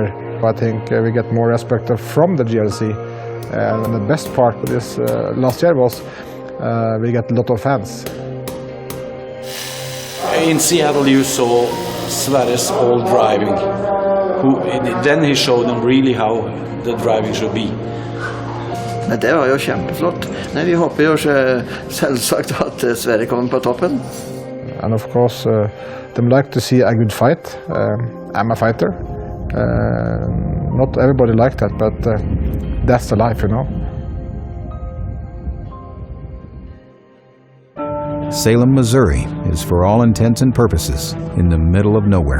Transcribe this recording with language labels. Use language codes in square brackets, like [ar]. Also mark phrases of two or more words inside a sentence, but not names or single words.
[en] I think we get more respect from the GRC, and the best part of this last year was we get a lot of fans. In Seattle you saw Sverre's old driving. Then he showed them really how the driving should be. [no] Det var jo kjempeflott. Vi håper jo selvsagt at Sverre kommer på toppen. [en] And of course, they like to see a good fight. I'm a fighter. Not everybody like that, but that's the life, you know. Salem, Missouri is for all intents and purposes in the middle of nowhere.